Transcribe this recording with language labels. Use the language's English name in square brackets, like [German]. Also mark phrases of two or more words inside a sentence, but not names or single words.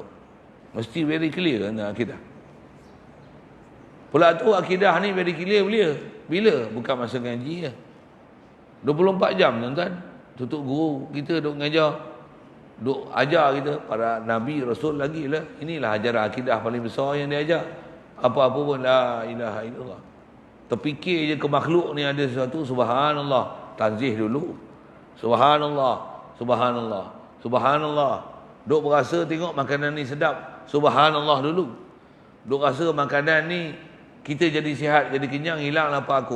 [Malay] Mesti [English] very clear [Malay] kan akidah. Pula tu akidah ni [English] very clear [Malay] bila? Bukan masa ngaji je. 24 jam tuan-tuan. Tutup guru kita duk ngajar. duk ajar kita, para Nabi, Rasul lagi lah. Inilah ajaran akidah paling besar yang dia ajar. Apa-apa pun, [Arabic] لا إله إلا الله. [Malay] Terfikir je ke makhluk ni ada sesuatu, subhanallah. Tanzih dulu. Subhanallah. Subhanallah. Subhanallah. Duk berasa tengok makanan ni sedap. Subhanallah dulu. Duk rasa makanan ni kita jadi sihat, jadi kenyang, hilang lapar aku.